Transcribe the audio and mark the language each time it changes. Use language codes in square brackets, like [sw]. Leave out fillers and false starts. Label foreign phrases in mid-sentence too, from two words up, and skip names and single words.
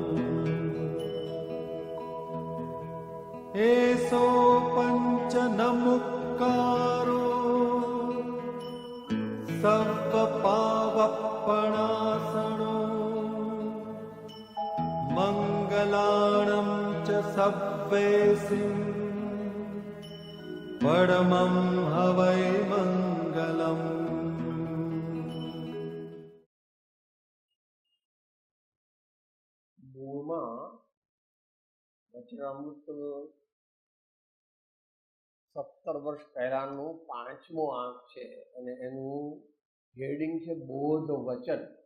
[pra] एसो पंच नमुक्कारो सर्वपावपणासनो मंगलाणं च सव्वेसिं परमं हवै मंगलम्। [gu] મૂળમાં વચનામૃત 17 વર્ષ પહેલાનું 5મો આંક છે અને એનું હેડિંગ છે બોધ વચન.